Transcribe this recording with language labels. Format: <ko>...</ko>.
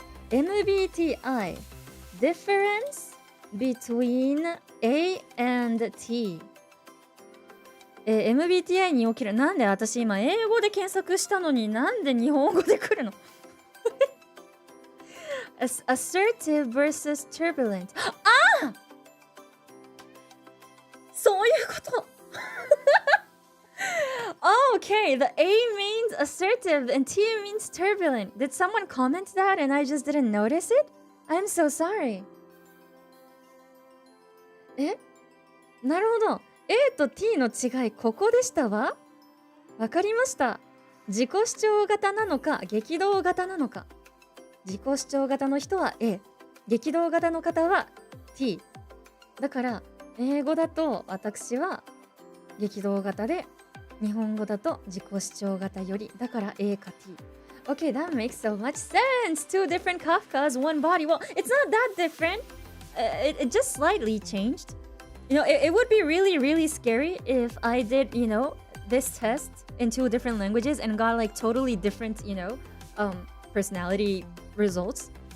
<en>MBTI Difference between A and T。</en> <ja>MBTI に起きる。なんで私今英語で検索したのになんで日本語で来るの</ja> <en>Assertive versus turbulent.</en> <ja>そういうこと。</ja> <en>Okay, the A means assertive and T means turbulent. Did someone comment that and I just didn't notice it? I'm so sorry.</en> <ja>なるほど。 A と T の違い、ここでしたわ。わかりました。自己主張型なのか、激動型なのか。自己主張型の人は A、激動型の方は T。だから、英語だと私は激動型で、日本語だと自己主張型より、だから A か T。</ja> <en>Okay, that makes so much sense. Two different Kafkas, one body. Well, it's not that different. It just slightly changed. You know, it would be really, really scary if I did, you know, this test in two different languages and got like totally different, you know, personality results.</en>